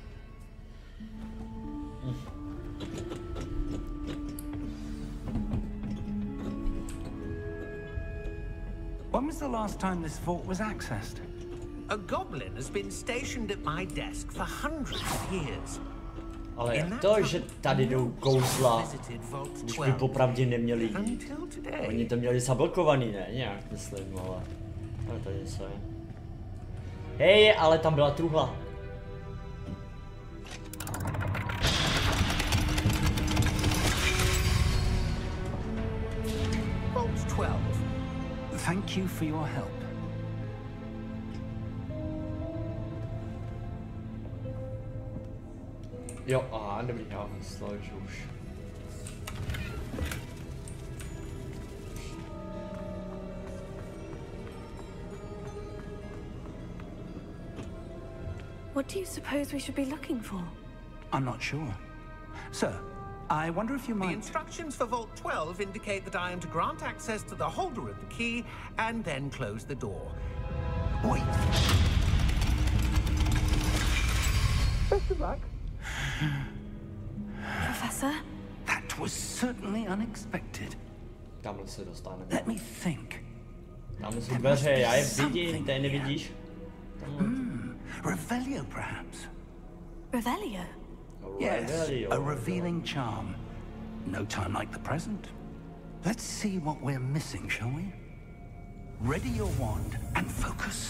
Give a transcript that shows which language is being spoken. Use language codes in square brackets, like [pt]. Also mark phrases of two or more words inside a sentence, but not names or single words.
[en] When was the last time this vault was accessed? A goblin has been stationed at my desk for hundreds of years. [cs] Ale jak to, že tady jdou kouzla, už by popravdě neměli jít. Oni to měli zablokovaný, ne? Nějak myslím, ale tady něco je. Hej, ale tam byla truhla. [en] Vault 12. Thank you for your help. [cs] Jo, aha, dobrý, já myslel, že už. [en] What do you suppose we should be looking for? I'm not sure. Sir, I wonder if you The might... instructions for Vault 12 indicate that I am to grant access to the holder of the key and then close the door. Wait. Best of luck. Professor? That was certainly unexpected. [cs] Tamhle se dostaneme. [en] Let me think. [cs] Tamhle jsou dveře, já je vidím, ty nevidíš? [en] Revelio, perhaps? Revelio? Yes, Revelio. a revealing charm. No time like the present. Let's see what we're missing, shall we? Ready your wand and focus.